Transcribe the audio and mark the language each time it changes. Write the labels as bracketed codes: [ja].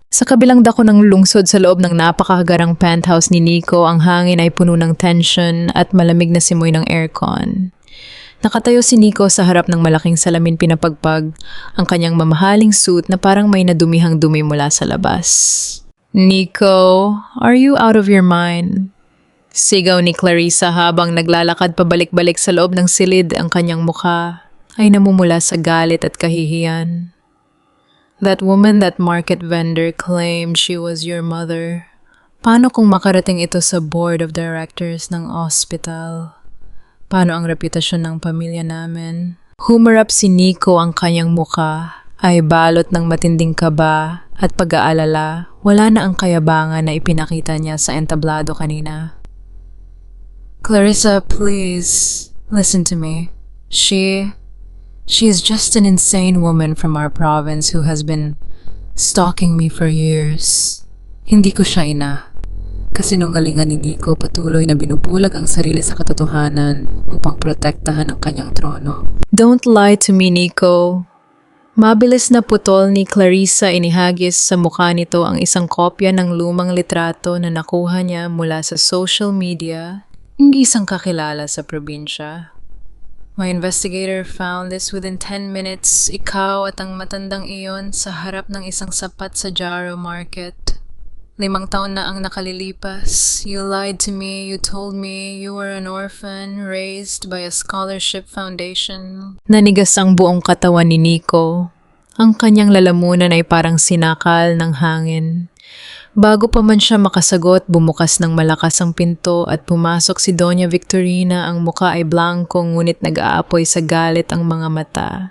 [tl] Sa kabilang dako ng lungsod sa loob ng napakagarang penthouse ni Nico, ang hangin ay puno ng tension at malamig na simoy ng aircon. Nakatayo si Nico sa harap ng malaking salamin pinapagpag, ang kanyang mamahaling suit na parang may nadumihang dumi mula sa labas. [en] "Nico, are you out of your mind?" [tl] Sigaw ni Clarissa habang naglalakad pabalik-balik sa loob ng silid. Ang kanyang mukha ay namumula sa galit at kahihiyan. [en] "That woman, that market vendor claimed she was your mother. [tl] Paano kung makarating ito sa board of directors ng hospital? Paano ang reputasyon ng pamilya namin?" Humarap si Nico, ang kanyang mukha ay balot ng matinding kaba at pag-aalala. Wala na ang kayabangan na ipinakita niya sa entablado kanina. [en] "Clarissa, please, listen to me. She is just an insane woman from our province who has been stalking me for years. [tl] Hindi ko siya ina. Kasinungalingan ni Nico, patuloy na binubulag ang sarili sa katotohanan upang protektahan ang kanyang trono." [en] "Don't lie to me, Nico." [tl] Mabilis na putol ni Clarissa, inihagis sa mukha nito ang isang kopya ng lumang litrato na nakuha niya mula sa social media ng isang kakilala sa probinsya. [en] "My investigator found this within 10 minutes. [tl] Ikaw at ang matandang iyon sa harap ng isang sapat sa Jaro Market. 5 taon na ang nakalilipas. [en] You lied to me. You told me you were an orphan raised by a scholarship foundation." [tl] Nanigas ang buong katawan ni Nico. Ang kanyang lalamunan ay parang sinakal ng hangin. Bago pa man siya makasagot, bumukas ng malakas ang pinto at pumasok si Doña Victorina. Ang muka ay blanco ngunit nag-aapoy sa galit ang mga mata.